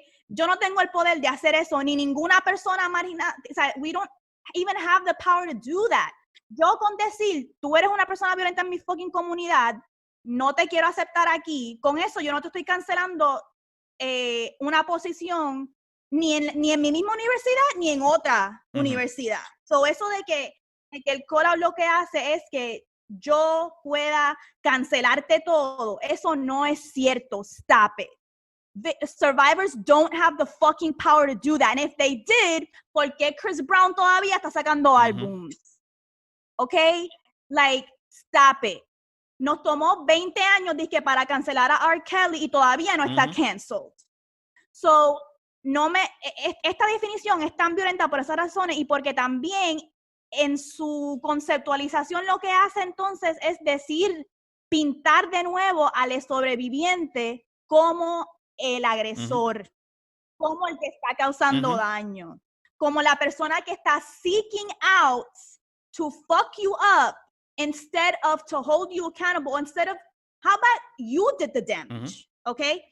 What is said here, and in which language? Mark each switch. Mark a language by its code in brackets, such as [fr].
[es] Yo no tengo el poder de hacer eso, ni ninguna persona marginada. O sea, [en] we don't even have the power to do that. [es] Yo con decir, tú eres una persona violenta en mi fucking comunidad, no te quiero aceptar aquí, con eso yo no te estoy cancelando una posición ni en mi misma universidad ni en otra universidad. So, eso de que el call out lo que hace es que yo pueda cancelarte todo, eso no es cierto. [en] Stop it. The survivors don't have the fucking power to do that. And if they did, [es] ¿por qué Chris Brown todavía está sacando álbums? ¿Ok? [en] Like, stop it. [es] Nos tomó 20 años dizque para cancelar a R. Kelly y todavía no está canceled. So, esta definición es tan violenta por esas razones y porque también en su conceptualización lo que hace entonces es decir, pintar de nuevo al sobreviviente como el agresor, como el que está causando daño, como la persona que está [en] seeking out to fuck you up instead of to hold you accountable, instead of, how about you did the damage, [es] ¿ok?